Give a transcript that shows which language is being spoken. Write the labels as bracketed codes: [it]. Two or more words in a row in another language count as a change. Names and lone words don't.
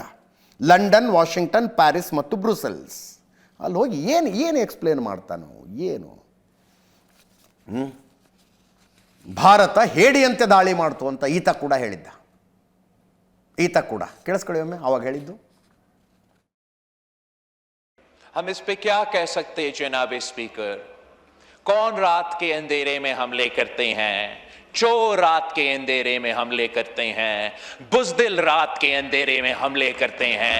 [kn] ಲಂಡನ್, ವಾಷಿಂಗ್ಟನ್, ಪ್ಯಾರಿಸ್ ಮತ್ತು ಬ್ರುಸೆಲ್ಸ್. ಅಲ್ಲಿ ಹೋಗಿ ಏನು ಎಕ್ಸ್ಪ್ಲೇನ್ ಮಾಡ್ತಾನೋ ಏನು. ಭಾರತ ಹೇಡಿಯಂತೆ ದಾಳಿ ಮಾಡ್ತು ಅಂತ ಈತ ಕೂಡ ಹೇಳಿದ್ದ. ಈತ ಕೂಡ ಕೇಳಿಸ್ಕೊಳ್ಳಿ ಒಮ್ಮೆ ಅವಾಗ ಹೇಳಿದ್ದು. [ur] ہم اس پے کیا کہہ سکتے ہیں جناب اسپیکر? کون رات کے اندھیرے میں حملے کرتے ہیں? چور رات کے اندھیرے میں حملے کرتے ہیں، بزدل رات کے اندھیرے میں حملے کرتے ہیں.